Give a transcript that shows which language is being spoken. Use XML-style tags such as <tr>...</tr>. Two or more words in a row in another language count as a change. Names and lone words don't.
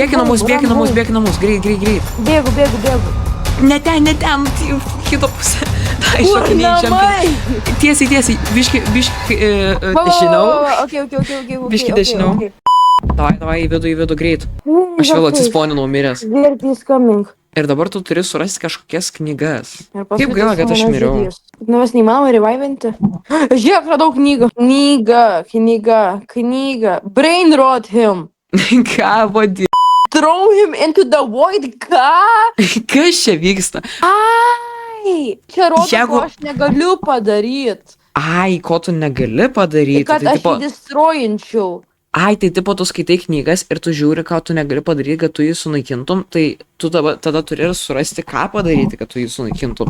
<lt>Bėgi namus, greit. Bėgu. Ne ten, kito pusę. Tai Kur namai? Tiesiai, biški, dešiniau. Ok. Biški dešiniau. Davai, į vidų, greit. Aš vėl atsisponinau miręs.</lt> <en>Verity is coming.</en> <lt>Ir dabar tu turi surasti kažkokias knygas. Ir paskui Kaip gaila, kad aš mane miriau. žudys. Nu, mes neįmanoma revivinti. Žiūrėk, radau knygą. Knyga.</lt> <en>Brain rot him.</en> <lt>Ką vadį?</lt> <en>Throw him into the void.</en> <lt>Ką? Kas čia vyksta? Ai, čia rodo, ko aš negaliu padaryti. Ai, ko tu negali padaryti? Kad aš jį destroyinčiau. Ai, tai tipo tu skaitai knygas ir tu žiūri, ką tu negali padaryti, kad tu jį sunaikintum, tai tu tada turi ir surasti, ką padaryti, kad tu jį sunaikintum.</lt>